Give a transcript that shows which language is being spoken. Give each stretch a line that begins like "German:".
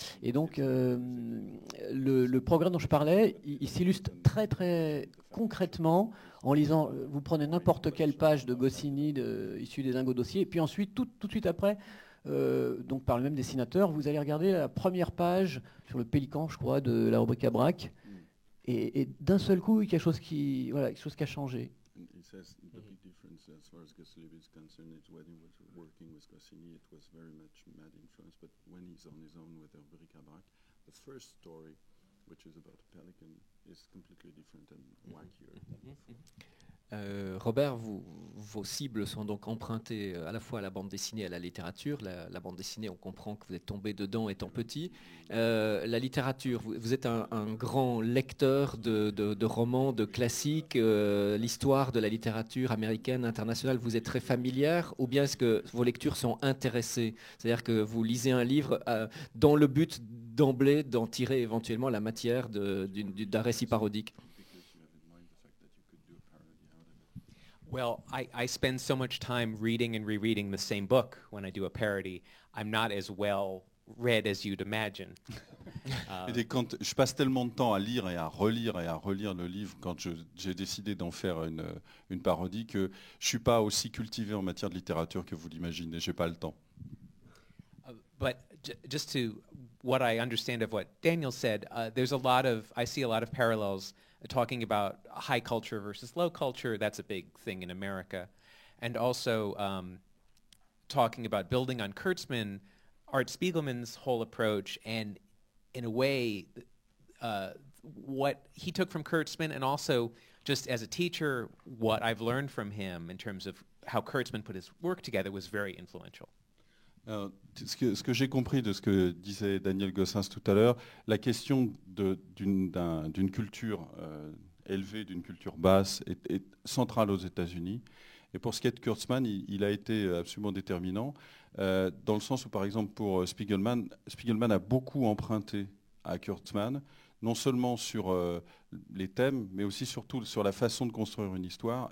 French: Et donc, le progrès dont je parlais, il s'illustre très très concrètement en lisant, vous prenez n'importe quelle page de Goscinny issue des Dingo Dossiers, et puis ensuite, tout de suite après, donc par le même dessinateur, vous allez regarder la première page sur le Pélican, je crois, de la rubrique à Braque. Et d'un seul coup, quelque chose qui a changé.
English: He says the big difference as far as Goscinny is concerned is when he was working with Goscinny, it was very much Mad influence, but when he's on his own with Bric-à-Brac, the first story, which is about a pelican, is completely different and wackier.
French: Robert, vos cibles sont donc empruntées à la fois à la bande dessinée et à la littérature. La bande dessinée, on comprend que vous êtes tombé dedans étant petit. La littérature, vous êtes un grand lecteur de romans, de classiques. L'histoire de la littérature américaine, internationale, vous êtes très familière, ou bien est-ce que vos lectures sont intéressées? C'est-à-dire que vous lisez un livre dans le but d'emblée d'en tirer éventuellement la matière d'un récit parodique.
English: Well, I spend so much time reading and rereading the same book when I do a parody. I'm not as well read as you'd imagine.
French: Quand je passe tellement de temps à lire et à relire le livre quand j'ai décidé d'en faire une parodie que je suis pas aussi cultivé en matière de littérature que vous l'imaginez. J'ai pas le temps.
English: But just to what I understand of what Daniel said, I see a lot of parallels talking about high culture versus low culture. That's a big thing in America. And also talking about building on Kurtzman, Art Spiegelman's whole approach, and in a way, what he took from Kurtzman, and also just as a teacher, what I've learned from him in terms of how Kurtzman put his work together was very influential.
French: Ce que j'ai compris de ce que disait Daniel Gossens tout à l'heure, la question d'une culture élevée, d'une culture basse est centrale aux États-Unis. Et pour ce qui est de Kurtzman, il a été absolument déterminant, dans le sens où, par exemple, pour Spiegelman a beaucoup emprunté à Kurtzman, non seulement sur les thèmes, mais aussi surtout sur la façon de construire une histoire.